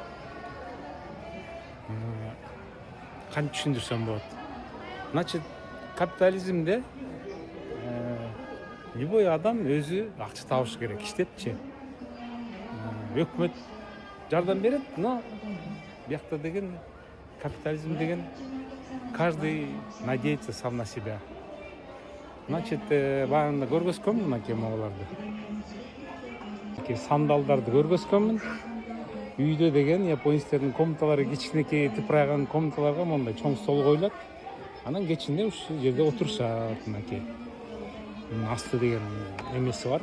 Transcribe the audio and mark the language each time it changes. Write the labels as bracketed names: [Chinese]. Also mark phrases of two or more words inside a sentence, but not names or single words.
[Kyrgyz] Кантип түшүндүрсөм болот? Значит, капитализмде любой адам өзү акча табыш керек, иштепчи. Өкмөт жардам берет, но бияқта деген капитализм деген [Russian] каждый надеется сам на себя. Значит, [Kyrgyz] багында көргөзгөнмүн мынакей могуларды. Сандалдарды көргөзгөнмүн. Үйдө деген японецтердин комнаталары кичинекей тыпырайган комнаталарга мондай чоң стол коюлат. Анан кечинде ушул жерде отурушат мынакей. Асты деген эмеси бар.